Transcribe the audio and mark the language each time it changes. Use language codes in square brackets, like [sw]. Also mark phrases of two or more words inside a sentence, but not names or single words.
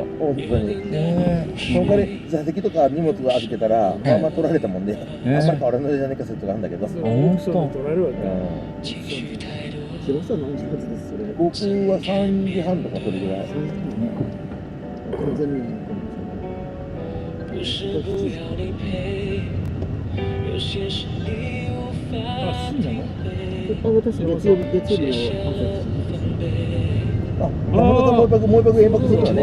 [ja] 本当にその代わり座席とか荷物を預けたらまあまあ取られたもんで、あんまり変わらないじゃないか説があるんだけど、本当取られるわけ。広さ何時発ですそれ？僕は3時半とかそれぐらい。完全に [zh] 不是不要你陪，有些事你无法体会。 [ja] 私月曜日の朝あ、もう一泊延泊するわね。